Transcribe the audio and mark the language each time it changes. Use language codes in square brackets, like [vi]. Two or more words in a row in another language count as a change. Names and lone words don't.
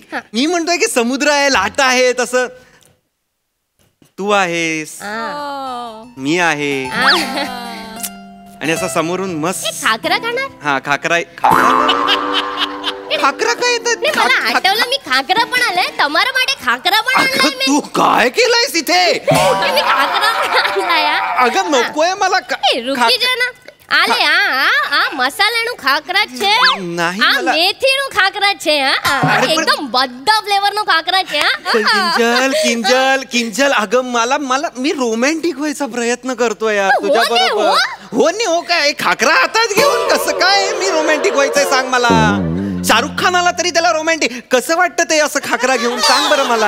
[mr] मी म्हणतोय की समुद्र आहे, लाटा आहे, तसं तू आहेस, मी आहे, आणि असं समोरून मस्त खाकरा खाणार. हा खाकरा काय येतात. मला आठवलं मी खाकरा पण आलाय [gu] તમારા માટે [mr] खाकरा पण आणलाय मी. तू काय केलंयस इथे. मी खाकरा पण आणलाय. अगं नकोय मला. [gu] रुकी जा ना. आले મસાલાનું ખાખરા છે નહીં મેથીનું ખાખરા છે એકદમ બધા ફ્લેવરનો ખાખરા છે [mr] किंजल किंजल किंजल अगं मला मला मी रोमॅन्टिक व्हायचा प्रयत्न करतोय यार तुझ्या बरोबर. हो नाही हो काय खाकरा हातात घेऊन कसं काय मी रोमॅन्टिक व्हायचंय सांग मला. शाहरुख खान आला तरी त्याला रोमॅन्टिक कसं वाटतं ते असं खाकरा घेऊन सांग बरं मला.